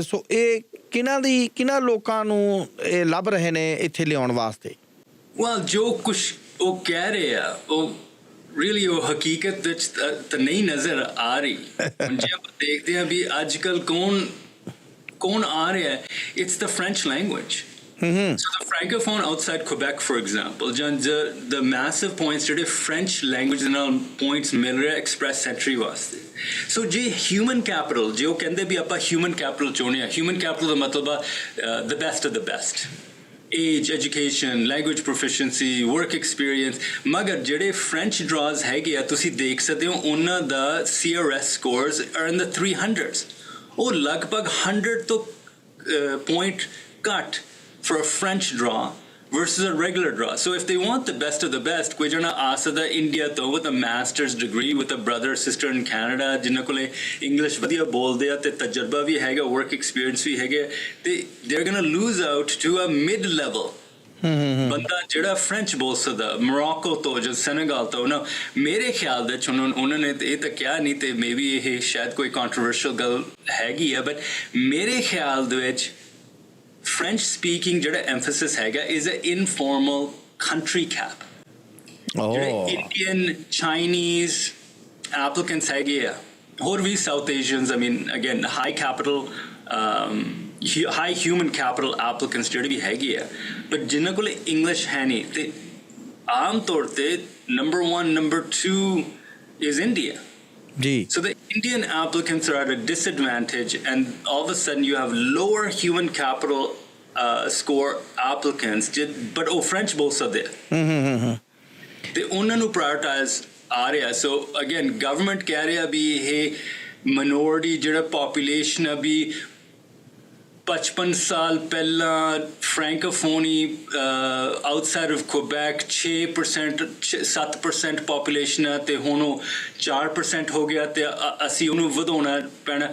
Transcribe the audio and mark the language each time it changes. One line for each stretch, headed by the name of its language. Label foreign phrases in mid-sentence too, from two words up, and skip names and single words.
Punjabi: ਸੋ ਇਹ ਕਿਹਨਾਂ ਲੋਕਾਂ ਨੂੰ ਇਹ ਲੱਭ ਰਹੇ ਨੇ ਇੱਥੇ ਲਿਆਉਣ ਵਾਸਤੇ? well ਜੋ ਕੁਛ ਉਹ ਕਹਿ ਰਹੇ ਆ ਉਹ ਰੀਅਲੀ ਉਹ ਹਕੀਕਤ ਵਿੱਚ ਤਾਂ ਨਹੀਂ ਨਜ਼ਰ ਆ ਰਹੀ। ਹੁਣ ਜੇ ਆਪਾਂ ਦੇਖਦੇ ਹਾਂ ਵੀ ਅੱਜ ਕੱਲ੍ਹ ਕੌਣ ਆ ਰਿਹਾ ਹੈ,
English: It's the French language. So the francophone outside Quebec, for example, the massive points ਜਿਹੜੇ French language
Punjabi: ਦੇ ਨਾਲ
English: points
Punjabi: ਮਿਲ ਰਹੇ
English: express entry ਵਾਸਤੇ। So ਜੇ human capital
Punjabi: ਜੇ ਉਹ ਕਹਿੰਦੇ ਵੀ ਆਪਾਂ
English: human capital
Punjabi: ਚਾਹੁੰਦੇ ਹਾਂ,
English: human capital
Punjabi: ਦਾ ਮਤਲਬ ਆ
English: the best of the best, age, education, language proficiency, work experience।
Punjabi: ਮਗਰ ਜਿਹੜੇ
English: French draws
Punjabi: ਹੈਗੇ ਆ ਤੁਸੀਂ ਦੇਖ ਸਕਦੇ ਹੋ ਉਹਨਾਂ ਦਾ
English: CRS scores are in the 300s,
Punjabi: ਉਹ ਲਗਭਗ 100 ਤੋਂ
English: point ਘੱਟ for a French draw versus a regular draw. So if they want the best of the best,
Punjabi: ਕੋਈ ਜਣਾ ਆ ਸਕਦਾ ਇੰਡੀਆ ਤੋਂ
English: with a master's degree with a brother sister in Canada
Punjabi: ਜਿਨ੍ਹਾਂ ਕੋਲੇ ਇੰਗਲਿਸ਼ ਵਧੀਆ ਬੋਲਦੇ ਆ ਤੇ ਤਜਰਬਾ ਵੀ ਹੈਗਾ,
English: work experience
Punjabi: ਵੀ ਹੈਗੇ, ਤੇ
English: they're gonna lose out to a mid level
Punjabi: ਬੰਦਾ ਜਿਹੜਾ ਫ੍ਰੈਂਚ ਬੋਲ ਸਕਦਾ ਮੋਰੋਕੋ ਤੋਂ ਜਾਂ ਸੈਨੇਗਲ ਤੋਂ ਨਾ। ਮੇਰੇ ਖਿਆਲ ਦੇ ਵਿੱਚ ਉਹਨਾਂ ਨੇ ਇਹ ਤਾਂ ਕਿਹਾ ਨਹੀਂ ਤੇ
English: May be
Punjabi: ਇਹ ਸ਼ਾਇਦ ਕੋਈ ਕੰਟਰੋਵਰਸ਼ੀਅਲ ਗੱਲ ਹੈਗੀ ਆ, ਬਟ ਮੇਰੇ ਖਿਆਲ ਦੇ ਵਿੱਚ
English: French speaking
Punjabi: ਜਿਹੜਾ emphasis ਹੈਗਾ
English: is an informal country cap। ਜਿਹੜੇ Indian, Chinese applicants
Punjabi: ਹੈਗੇ ਆ, ਹੋਰ ਵੀ
English: South Asians, I mean again high capital, high human capital applicants
Punjabi: ਜਿਹੜੇ ਵੀ ਹੈਗੇ ਆ,
English: but
Punjabi: ਜਿਨ੍ਹਾਂ ਕੋਲ
English: English
Punjabi: ਹੈ ਨਹੀਂ ਤੇ ਆਮ ਤੌਰ ਤੇ
English: number 1, number 2 is India। So the Indian applicants are at a disadvantage, and all of a sudden you have lower human capital score applicants, but French
Punjabi: ਬੋਲ ਸਕਦੇ ਤੇ ਉਹਨਾਂ ਨੂੰ
English: prioritize
Punjabi: ਆ ਰਿਹਾ।
English: So again
Punjabi: government ਕਹਿ ਰਿਹਾ ਵੀ ਇਹ minority ਜਿਹੜਾ population ਆ ਵੀ 55 ਸਾਲ ਪਹਿਲਾਂ
English: Francophonie outside of Quebec
Punjabi: 6% 7% ਪੋਪੂਲੇਸ਼ਨ ਹੈ ਤੇ ਹੁਣ ਉਹ 4% ਹੋ ਗਿਆ ਤੇ ਅਸੀਂ ਉਹਨੂੰ ਵਧਾਉਣਾ ਪੈਣਾ।